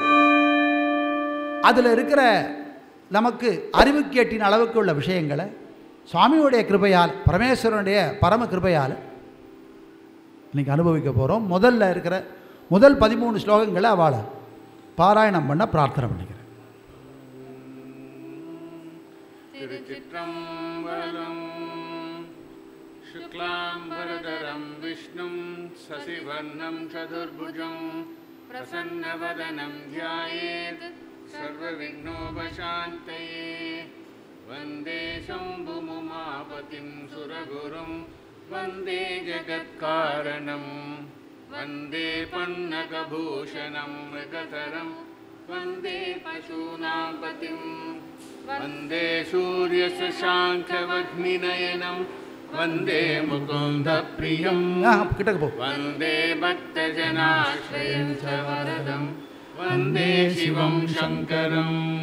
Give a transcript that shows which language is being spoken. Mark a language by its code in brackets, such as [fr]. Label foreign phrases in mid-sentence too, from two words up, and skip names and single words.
[ta] அதில் இருக்கிற நமக்கு அறிவுக்கேட்டின் அளவுக்கு உள்ள விஷயங்களை சுவாமியுடைய கிருபையால், பரமேஸ்வரனுடைய பரம கிருபையால் இன்றைக்கி அனுபவிக்க போகிறோம். முதல்ல இருக்கிற முதல் 13 ஸ்லோகங்களை அவளை பாராயணம் பண்ண பிரார்த்தனை பண்ணிக்கிறேன். திருச்சிற்றம்பலம். [sa] शुक्लाम्बरधरं विष्णुं शशिवर्णं चतुर्भुजं प्रसन्नवदनं ध्यायेत् सर्वविघ्नोपशान्तये. वन्दे शम्भुमुमापतिं सुरगुरुं वन्दे जगत्कारणं वन्दे पन्नगभूषणं मृगतरं वन्दे पशूनां पतिं वन्दे सूर्यशशाङ्खवह्निनयनं वन्दे मुकुन्दप्रियं वन्दे भक्तजनाश्रयं च वरदं वन्दे शिवं शङ्करम्.